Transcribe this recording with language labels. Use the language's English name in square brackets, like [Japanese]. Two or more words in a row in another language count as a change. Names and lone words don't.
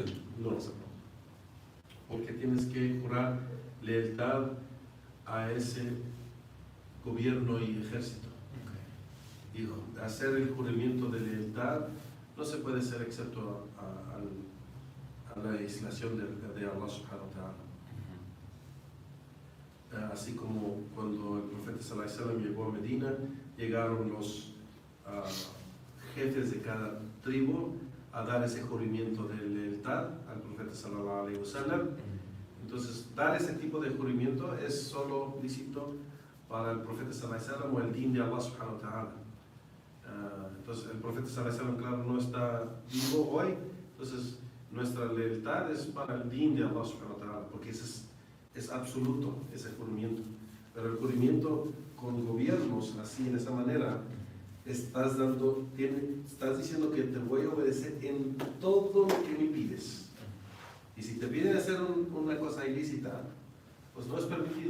[Spanish] No, porque tienes que jurar lealtad a ese gobierno y ejército. Okay. Y hacer el juramento de lealtad no se puede hacer excepto a la legislación de [Arabic] الله سبحانه وتعالى. [Spanish] Así como cuando el profeta [Arabic] صلى الله عليه وسلم [Spanish] llegó a Medina, llegaron los jefes de cada tribu a dar ese juramento de lealtad al profeta [Arabic] صلى الله عليه وسلم. [Spanish] Entonces, dar ese tipo de juramento es solo lícito para el profeta [Arabic] صلى الله عليه وسلم [Spanish] o el din de [Arabic] الله سبحانه وتعالى. [Spanish] Entonces, el profeta [Arabic] صلى الله عليه وسلم, [Spanish] claro, no está vivo hoy, entonces nuestra lealtad es para el din de [Arabic] الله سبحانه وتعالى, [Spanish] porque ese es absoluto, ese juramento. Pero el juramento con gobiernos, así, de esa manera, estás diciendo que te voy a obedecer en todo lo que me pides. Y si te piden hacer una cosa ilícita, pues no es permitido.